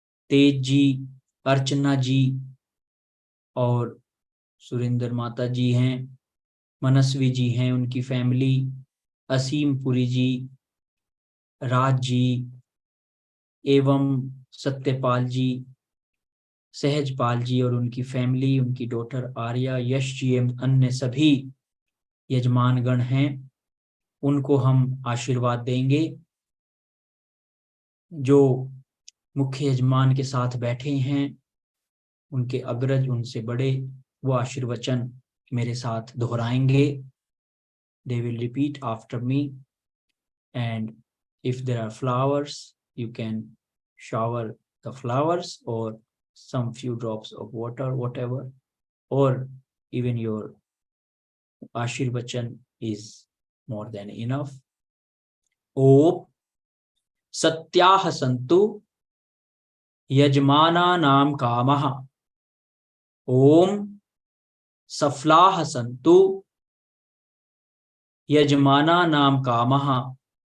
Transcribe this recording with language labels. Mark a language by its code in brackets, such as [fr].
[hi] तेज जी, अर्चना जी और सुरेंद्र माता जी हैं, मनस्वी जी हैं, उनकी फैमिली, असीम पुरी जी, राज जी एवं सत्यपाल जी, सहजपाल जी और उनकी फैमिली, उनकी डॉटर आर्या, यश जी एवं अन्य सभी यजमानगण हैं, उनको हम आशीर्वाद देंगे। जो मुख्य यजमान के साथ बैठे हैं, उनके अग्रज, उनसे बड़े, वो आशीर्वचन मेरे साथ दोहराएंगे। [en] They will repeat after me, and if there are flowers, you can shower the flowers or some few drops of water, whatever, or even your ashirvachan is more than enough. [sa] ओम सत्याः सन्तु यजमानानां कामः। ओम सफलाः सन्तु यजमानानां कामः।